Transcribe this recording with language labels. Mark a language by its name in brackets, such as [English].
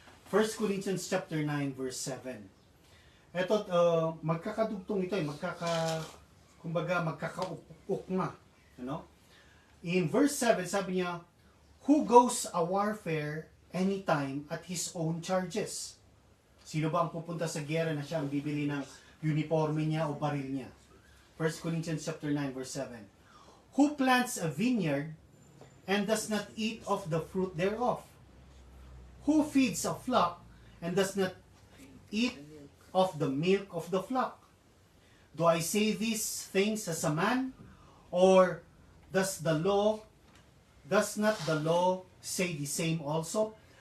[English] 1 Corinthians chapter 9 verse 7. [Filipino] Ito, magkakadugtong ito, magkakaukma. [English] In verse 7, [Filipino] sabi niya, [English] "Who goes a warfare anytime at his own charges?" [Filipino] Sino ba ang pupunta sa giyera na siya ang bibili ng uniforme niya o baril niya? [English] 1 Corinthians chapter 9 verse 7. "Who plants a vineyard and does not eat of the fruit thereof? Who feeds a flock and does not eat of the milk of the flock? Do I say these things as a man? Or does not the law say the same also?